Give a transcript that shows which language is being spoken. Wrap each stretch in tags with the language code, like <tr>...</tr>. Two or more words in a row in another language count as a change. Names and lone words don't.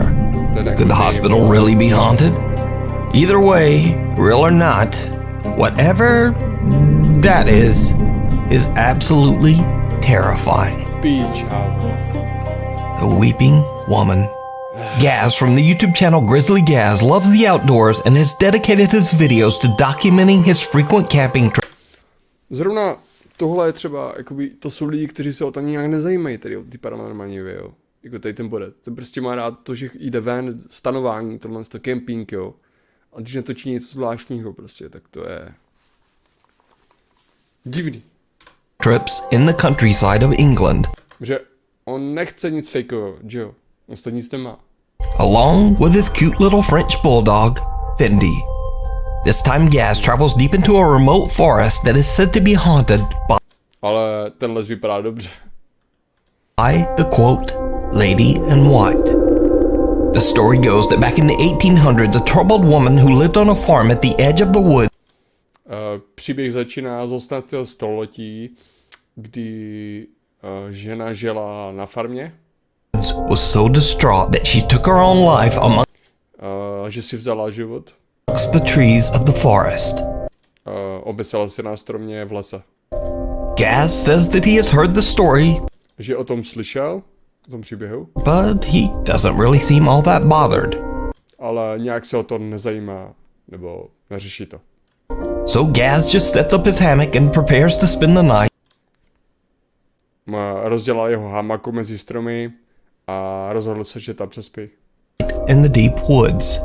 <en>Could the hospital really be haunted? Either way, real or not, whatever that is absolutely terrifying. Beach house. The Weeping Woman. Gaz from the YouTube channel Grizzly Gaz loves the outdoors and has dedicated his videos to documenting his frequent camping trips.</en> <cs>Zrovna tohle je třeba, jakoby, to jsou lidi, kteří se o to nějak nezajímají, tady o ty paranormální věci, jo. Jako tady ten bodec. Ten prostě má rád to, že jde ven, stanování, tohle to camping, jo. A když natočí něco zvláštního prostě, tak to je divný.</cs> <en>Trips in the countryside of England.</en> <cs>Že on nechce nic fakeového, že jo? On to nic nemá.</cs> <en>Along with his cute little French bulldog, Fendi. This time Gaz travels deep into a remote forest that is said to be haunted</en> <cs>Ale ten les vypadá dobře.</cs> <en>by the quote, Lady in White. The story goes that back in the 1800s, a troubled woman who lived on a farm at the edge of the woods</en> <cs>Příběh začíná z 18. století, kdy žena žila na farmě.</cs> <en>was so distraught that she took her own life amongst</en> <cs>Že si vzala život.</cs> <en>the trees of the forest.</en> <cs>Obesila se na stromě v lese.</cs> <en>Gaz says that he has heard the story,</en> <cs>Že o tom slyšel, o tom příběhu,</cs> <en>but he doesn't really seem all that bothered.</en> <cs>ale nějak se o to nezajímá, nebo neřeší to.</cs> <en>So Gaz just sets up his hammock and prepares to spend the night</en> <cs>Rozdělal jeho hamaku mezi stromy a rozhodl se, že tam přespí.</cs> <en>in the deep woods.</en>